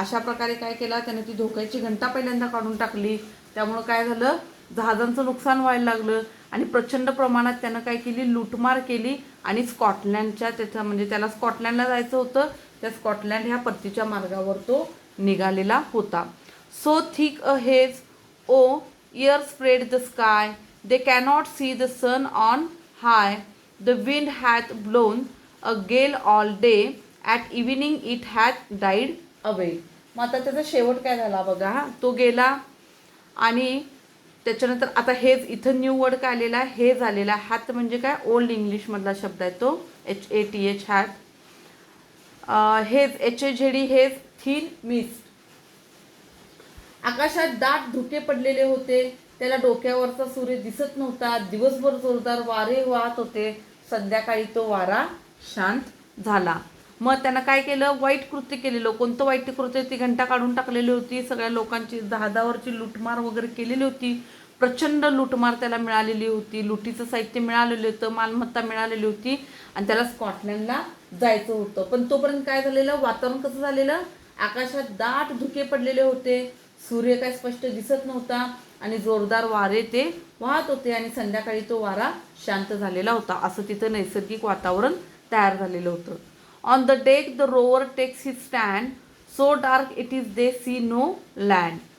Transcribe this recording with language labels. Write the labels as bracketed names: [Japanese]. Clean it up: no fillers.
[Marathi] अशा प्रकारे काय केला त्याने, ती धोक्याची घंटा पहिल्यांदा काढून टाकली. त्यामुळं काय झालं, जहाजांचं नुकसान व्हायला लागलं आणि प्रचंड प्रमाणात त्यानं काय केली, लूटमार केली. आणि स्कॉटलँडच्या त्याच्या, म्हणजे त्याला स्कॉटलँडला जायचं होतं, त्या स्कॉटलँड ह्या परतीच्या मार्गावर तो निघालेला होता. [English] So thick a haze o'er ear spread the sky, they cannot see the sun on high, the wind hath blown a gale all day, at evening it hath died away. [Marathi] मग आता त्याचा शेवट काय झाला बघा, तो गेला. आणि त्याच्यानंतर आता हेज, इथं न्यू वर्ड काय आलेला आहे, हेज आलेला. हॅथ म्हणजे काय, ओल्ड इंग्लिशमधला शब्द आहे तो, HATH, हॅथ. Hedge, HAZD, hedge, [English] Thin mist. [Marathi] आकाशात दाट धुके पडलेले होते, त्याला डोक्यावरचा सूर्य दिसत नव्हता. दिवसभर जोरदार वारे वाहत होते, संध्याकाळी तो वारा शांत झाला. मग त्यानं काय केलं, वाईट कृत्य केलेलं. कोणतं वाईट कृत्य, ती घंटा काढून टाकलेली होती, सगळ्या लोकांची जहाजावरची लूटमार वगैरे केलेली होती, प्रचंड लूटमार त्याला मिळालेली होती, लुटीचं साहित्य मिळालेलं होतं, मालमत्ता मिळालेली होती. आणि त्याला स्कॉटलँडला जायचं होतं. पण तोपर्यंत काय झालेलं, वातावरण कसं झालेलं, आकाशात दाट धुके पडलेले होते, सूर्य काय स्पष्ट दिसत नव्हता आणि जोरदार वारे ते वाहत होते आणि संध्याकाळी तो वारा शांत झालेला होता. असं तिथं नैसर्गिक वातावरण तयार झालेलं होतं. [English] On the deck the rover takes his stand, so dark it is they see no land.